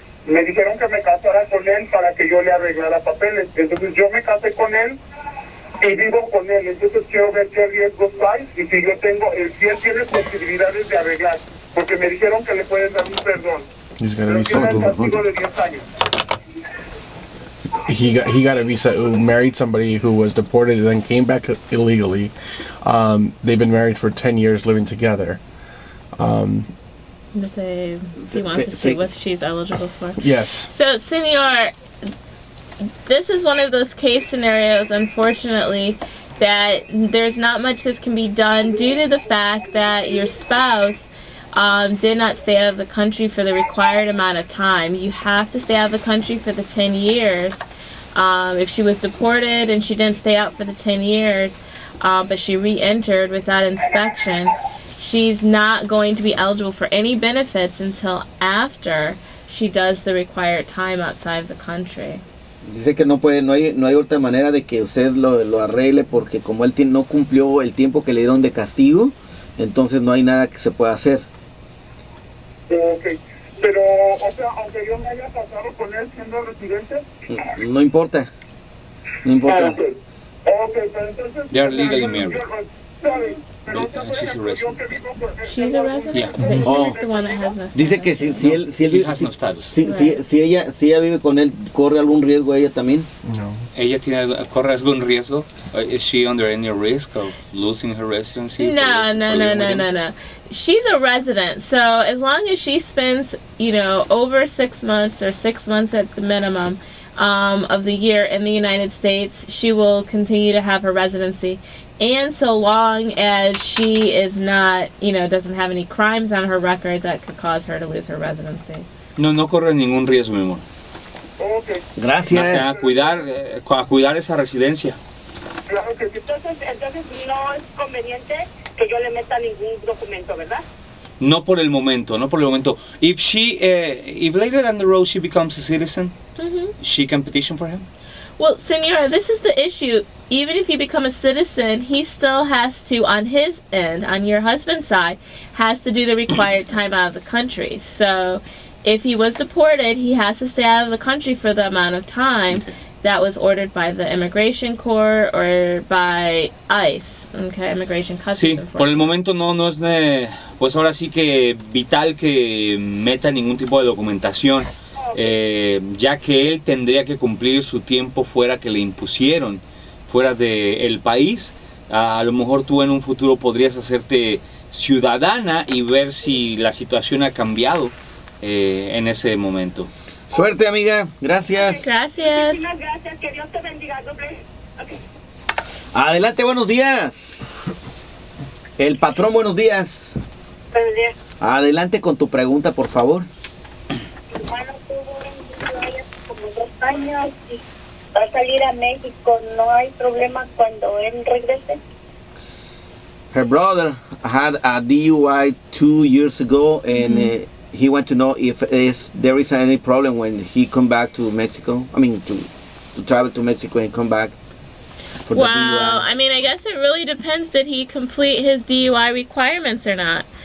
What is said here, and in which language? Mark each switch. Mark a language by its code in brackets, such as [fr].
[es] Me dijeron que me casara con él para que yo le arreglara papeles. Entonces yo me casé con él y vivo con él. Entonces quiero ver qué riesgos hay y si yo tengo, si él tiene posibilidades de arreglar. Porque me dijeron que le pueden dar un perdón. [en] He's got a [es] Pero [en] visa. [es] tiene un castigo de 10 años. [en] He got a visa. Who married somebody who was deported and then came back illegally. They've been married for 10 years, living together. That he wants to see what she's eligible for. Yes. So, Senor, this is one of those case scenarios, unfortunately, that there's not much that can be done due to the fact that your spouse did not stay out of the country for the required amount of time. You have to stay out of the country for the 10 years. If she was deported and she didn't stay out for the 10 years, but she re-entered without inspection, she's not going to be eligible for any benefits until after she does the required time outside the country. [es] Dice que no hay otra manera de que usted lo arregle porque como él no cumplió el tiempo que le dieron de castigo, entonces no hay nada que se pueda hacer. Ok, pero, o sea, aunque yo me haya casado con él siendo residente. No importa. No importa. Ok, pero entonces. [en] They are legally married. Sorry, [es] pero [en] She's a resident. She's a resident? Yeah. But he's the one that has no status. [es] Dice que si él [en] He has no status. [es] si ella vive con él, ¿corre algún riesgo ella también? No. ¿Ella corre algún riesgo? [en] Is she under any risk of losing her residency? No. She's a resident, so as long as she spends, over 6 months or 6 months at the minimum of the year in the United States, she will continue to have her residency. And so long as she is not, doesn't have any crimes on her record that could cause her to lose her residency. [es] No corre ningún riesgo, mi amor. Ok, Gracias. Más que nada, a cuidar esa residencia. claro que sí. Entonces no es conveniente que yo le meta ningún documento, ¿verdad? No por el momento. [en] If later down the road she becomes a citizen, she can petition for him. Well, Senora, this is the issue. Even if you become a citizen, he still has to, on his end, on your husband's side, has to do the required time out of the country. So if he was deported, he has to stay out of the country for the amount of time that was ordered by the immigration court or by ICE, Immigration Customs [es] Sí, [en] Enforcement. [es] por el momento no es pues ahora sí que vital que meta ningún tipo de documentación, ya que él tendría que cumplir su tiempo fuera que le impusieron, fuera del país. A lo mejor tú en un futuro podrías hacerte ciudadana y ver si la situación ha cambiado en ese momento. Suerte, amiga. Gracias. Gracias. Muchas gracias, que Dios te bendiga. [en] Okay. [es] Adelante, buenos días. El patrón, buenos días. Buenos días. Adelante con tu pregunta, por favor. Mi hermano tuvo un año como 2 años y va a salir a México. ¿No hay problema cuando él regrese? [en] Her brother had a DUI 2 years ago and he wanted to know if there is any problem when he come back to Mexico. I mean, to travel to Mexico and come back for the Well, DUI. I mean, I guess it really depends. Did he complete his DUI requirements or not?